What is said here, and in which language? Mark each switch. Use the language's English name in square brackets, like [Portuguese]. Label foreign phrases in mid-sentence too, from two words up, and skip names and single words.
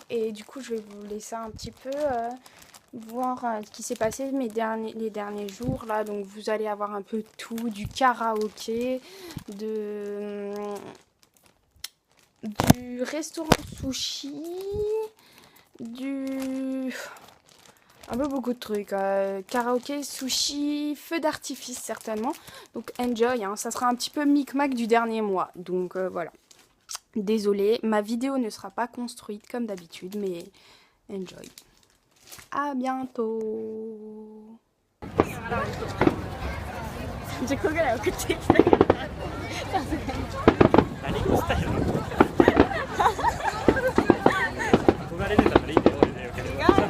[French] Et du coup, je vais vous laisser un petit peu... voir ce qui s'est passé les derniers jours là, donc vous allez avoir un peu tout, du karaoké, du restaurant sushi, un peu beaucoup de trucs, karaoké, sushi, feu d'artifice certainement, donc enjoy, hein. Ça sera un petit peu micmac du dernier mois, donc voilà, désolée, ma vidéo ne sera pas construite comme d'habitude, mais enjoy. À bientôt. [Japanese] 10 個ぐらい送ってきたけど、さすがに何個したよ。憧れてたからいいんだよ、俺でよければ。